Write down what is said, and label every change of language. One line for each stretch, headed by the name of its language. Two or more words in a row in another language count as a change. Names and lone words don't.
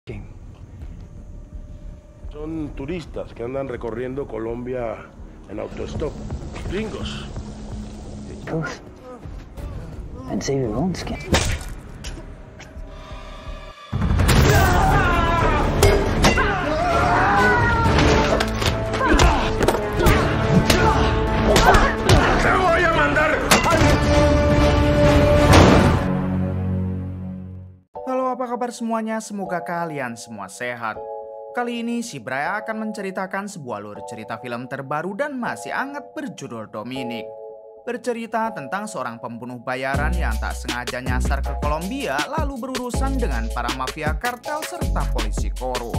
Spanish: Son turistas que andan recorriendo Colombia en autostop. Gringos.
English: Truth. And save your own skin.
Spanish: ¡Te voy a mandar!
Indonesian: Halo, apa kabar semuanya? Semoga kalian semua sehat. Kali ini si Bray akan menceritakan sebuah alur cerita film terbaru dan masih hangat berjudul Dominic. Bercerita tentang seorang pembunuh bayaran yang tak sengaja nyasar ke Kolombia lalu berurusan dengan para mafia kartel serta polisi korup.